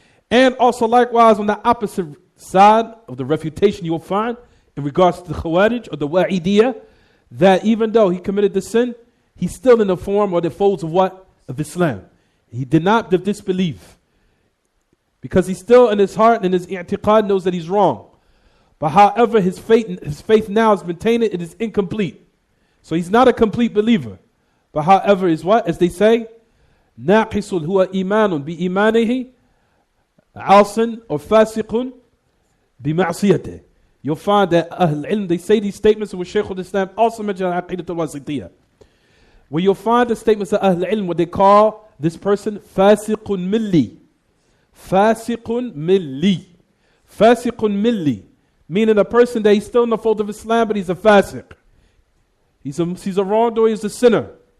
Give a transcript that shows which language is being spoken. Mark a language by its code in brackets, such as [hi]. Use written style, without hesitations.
[en] And also likewise on the opposite side of the refutation you will find in regards to the Khawarij or the Wa'idiyah, that even though he committed the sin, he's still in the form or the folds of what? Of Islam. He did not disbelieve. Because he's still in his heart and his i'tiqad knows that he's wrong. But however, his faith now has been tainted, it is incomplete. So he's not a complete believer. But however, is what? As they say, [ar] ناقص هو إيمان بإيمانه عاصٍ or فاسق بمعصيته. [en] You'll find that Ahl Ilm, they say these statements with Shaykh al-Islam, also mentioned in Aqidat al-Wasitiyah. Where you'll find the statements of Ahl Ilm, what they call this person, fasiqun milli. Fasiqun milli. Fasiqun milli. Meaning a person that he's still in the fold of Islam, but he's a fasiq. He's a wrongdoer, he's a sinner.